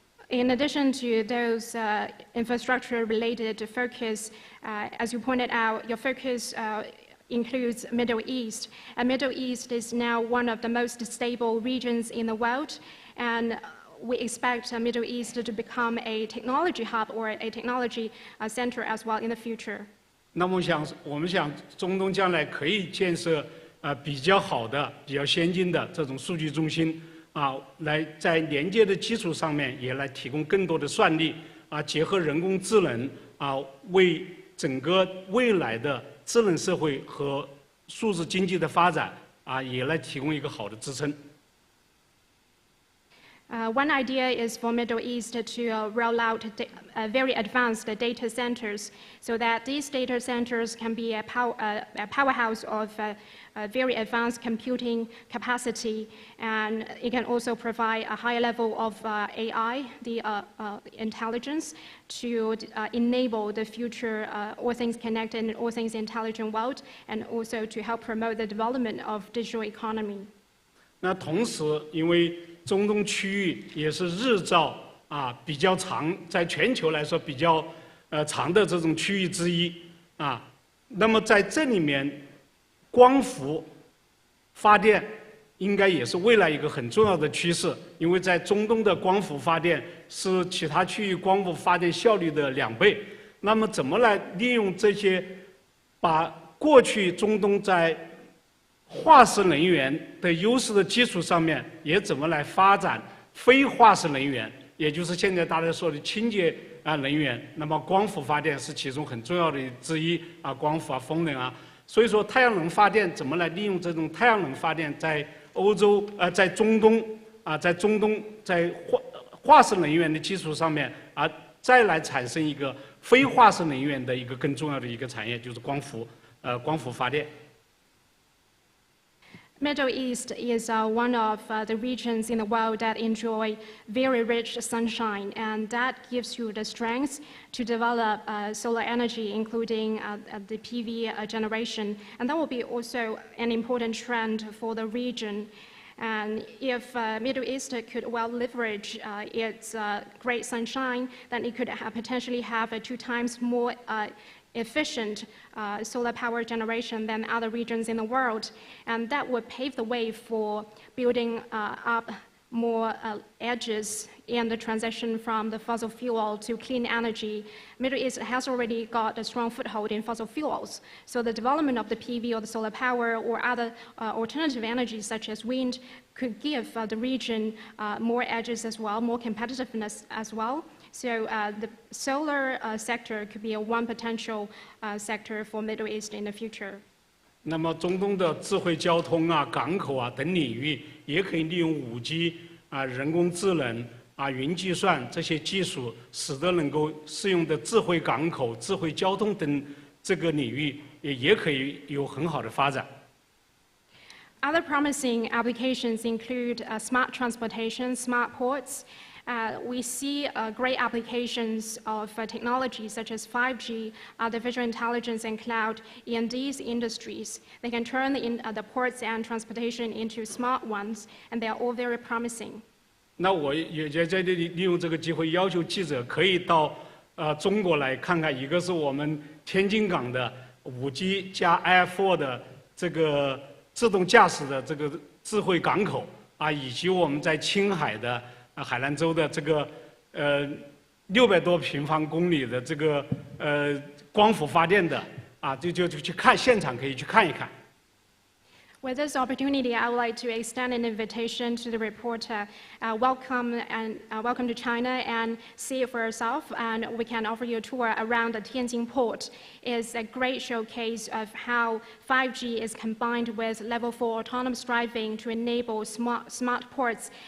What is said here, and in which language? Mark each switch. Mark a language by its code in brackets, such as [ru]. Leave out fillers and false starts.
[en] In addition to those infrastructure-related focus, as you pointed out, your focus includes Middle East. And Middle East is now one of the most stable regions in the world, and we expect Middle East to become a technology hub or a technology center as well in the future. [zh] 那么我们想，中东将来可以建设比较好的、比较先进的这种数据中心。来在连接的基础上面，也来提供更多的算力结合人工智能为整个未来的智能社会和数字经济的发展也来提供一个好的支撑。 One idea is for Middle East to roll out very advanced data centers so that these data centers can be a powerhouse of very advanced computing capacity, and it can also provide a high level of AI, the intelligence, to enable the future all things connected and all things intelligent world, and also to help promote the development of digital economy. 那同时，因为中东区域也是日照比较长，在全球来说比较长的这种区域之一那么在这里面，光伏发电应该也是未来一个很重要的趋势，因为在中东的光伏发电是其他区域光伏发电效率的2倍。那么怎么来利用这些，把过去中东在 化石能源的优势的基础上面，也怎么来发展非化石能源，也就是现在大家说的清洁能源。那么光伏发电是其中很重要的之一光伏风能所以说太阳能发电怎么来利用这种太阳能发电在欧洲在中东在化石能源的基础上面再来产生一个非化石能源的一个更重要的一个产业，就是光伏发电。 [en] Middle East is one of the regions in the world that enjoy very rich sunshine, and that gives you the strength to develop solar energy, including the PV generation. And that will be also an important trend for the region. And if Middle East could well leverage its great sunshine, then it could potentially have 2 times more efficient solar power generation than other regions in the world. And that would pave the way for building up more edges in the transition from the fossil fuel to clean energy. Middle East has already got a strong foothold in fossil fuels. So the development of the PV or the solar power or other alternative energies such as wind could give the region more edges as well, more competitiveness as well. So the solar sector could be one potential sector for Middle East in the future. [zh] 那么中东的智慧交通啊、港口啊等领域，也可以利用5G 啊、人工智能啊、云计算这些技术，使得能够适用的智慧港口、智慧交通等这个领域也可以有很好的发展。 [en] Other promising applications include smart transportation, smart ports. We see great applications of technology such as 5G, artificial intelligence, and cloud in these industries. They can turn the ports and transportation into smart ones, and they are all very promising. [zh] 那我也在这里利用这个机会，要求记者可以到中国来看看，一个是我们天津港的5G 加 Air4 的这个自动驾驶的这个智慧港口啊，以及我们在青海的海南州的这个600多平方公里的这个光伏发电的啊，就去看现场，可以去看一看。 [en] With this opportunity, I would like to extend an invitation to the reporter. Welcome to China and see it for yourself. And we can offer you a tour around the Tianjin port. It's a great showcase of how 5G is combined with level 4 autonomous driving to enable smart ports.